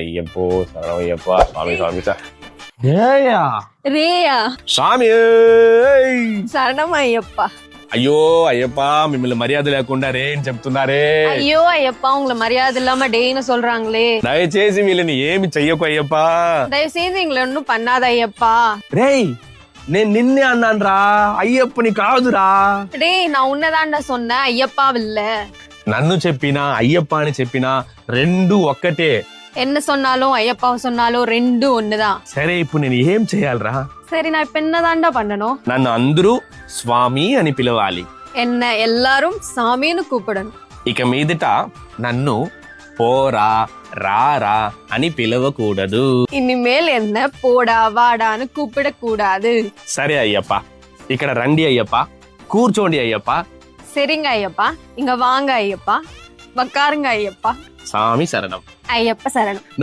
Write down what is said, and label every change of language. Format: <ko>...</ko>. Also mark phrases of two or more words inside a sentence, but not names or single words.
<ta>ஐயப்போ சரணம் ஐயப்பா சுவாமி சுவாமி ஏயா</ta> <te>రేయా స్వామి శరణం అయ్యప్ప. అయ్యో అయ్యప్ప మిమ్మల్ని మర్యాద లేకుండా రే అని చెప్తున్నారే.</te> <ta>అయ్యో అయ్యప్ప உங்களை மரியாதை இல்லாம டேன்னு சொல்றாங்களே.</ta> <te>దయచేసి వీళ్ళని ఏమి చెయ్యకు అయ్యప్ప.</te> <ta>தயவு செய்து எங்களை ஒன்னும் பண்ணாத ஐயப்பா.</ta> <te>రేయ్ నేను నిన్నే అన్నాన్రా అయ్యప్పని కాదురా.</te> <ta>டேய் நான் உன்னதான்டா சொன்னேன் ஐயப்பா இல்ல.</ta> <te>నన్ను చెప్పినా అయ్యప్ప అని చెప్పినా రెండు ఒక్కటే.</te> <ta>என்ன சொன்னாலும் ஐயப்பா சொன்னாலும் ரெண்டும் ஒண்ணுதான்.</ta> <te>సరే ఇప్పుడు నేను ఏం చేయాలరా?</te> <ta>சரி நான் இப்ப என்னதான்டா பண்ணணும்?</ta> <te>నన్ను అందరూ స్వామి అని పిలవాలి.</te> <ta>என்ன எல்லாரும் சாமின்னு கூப்பிடணும்.</ta> <te>ఇక మీదట నన్ను పోరా రారా అని పిలవకూడదు.</te> <ta>இனிமேல் என்ன போடா வாடான்னு கூப்பிட கூடாது.</ta> <te>సరే అయ్యప్ప ఇక్కడ రండి అయ్యప్ప, కూర్చోండి అయ్యప్ప.</te> <ta>சரிங்க ஐயப்பா, இங்க வாங்க ஐயப்பா, உக்காருங்க ஐயப்பா.</ta> <te>స్వామి శరణం.</te> <ta>ஐயப்ப சரணம்.</ta>